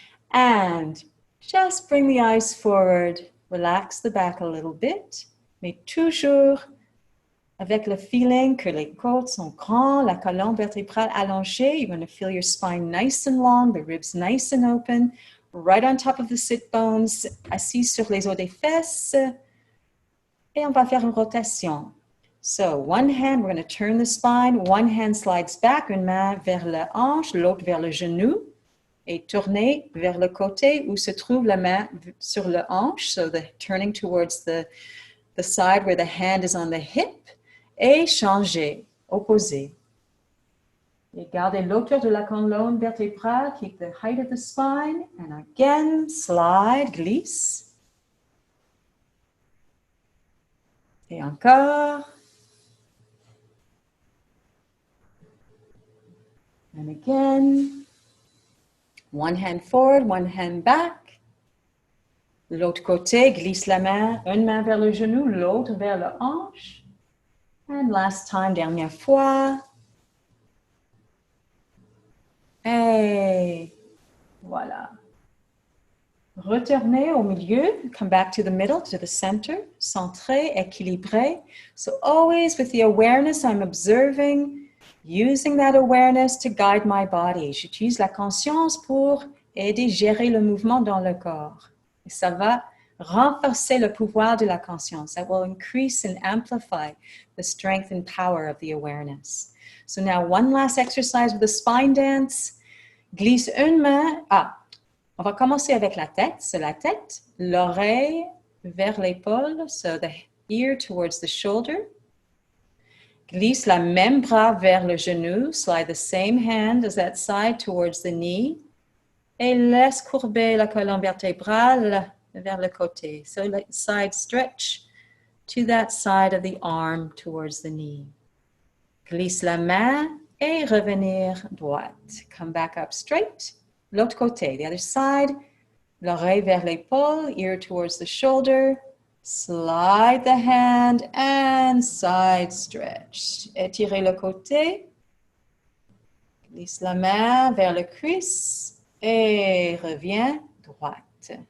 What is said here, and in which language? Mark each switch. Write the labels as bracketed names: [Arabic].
[English] And just bring the eyes forward. Relax the back a little bit, [French] mais toujours avec le feeling que les côtes sont grandes, la colonne vertébrale allongée. [English] You're going to feel your spine nice and long, the ribs nice and open, right on top of the sit bones, [French] assis sur les os des fesses. Et on va faire une rotation. [English] So one hand, we're going to turn the spine. One hand slides back, [French] une main vers la hanche, l'autre vers le genou. Et tourner vers le côté où se trouve la main sur la hanche. [English] So the turning towards the side where the hand is on the hip. [French] Et changer, opposé. Et gardez l'auteur de la colonne vertébrale, [English] keep the height of the spine, and again, slide, [French] glisse. Et encore. [English] And again. One hand forward, one hand back. [French] L'autre côté, glisse la main, une main vers le genou, l'autre vers la hanche. [English] And last time, [French] dernière fois. Et voilà. Retournez au milieu. [English] Come back to the middle, to the center. [French] Centré, équilibré. [English] So always with the awareness I'm observing, using that awareness to guide my body. [French] J'utilise la conscience pour aider à gérer le mouvement dans le corps. Et ça va renforcer le pouvoir de la conscience. [English] That will increase and amplify the strength and power of the awareness. So now one last exercise with the spine dance. [French] Glisse une main. On va commencer avec la tête. C'est la tête, l'oreille vers l'épaule. [English] So the ear towards the shoulder. [French] Glisse la même bras vers le genou. [English] Slide the same hand as that side towards the knee. [French] Et laisse courber la colonne vertébrale vers le côté. [English] So let side stretch to that side of the arm towards the knee. [French] Glisse la main et revenir droite. [English] Come back up straight. [French] L'autre côté, [English] the other side. [French] L'oreille vers l'épaule, [English] ear towards the shoulder. Slide the hand and side stretch. [French] Étirez le côté. Glisse la main vers le cuisse et reviens droite.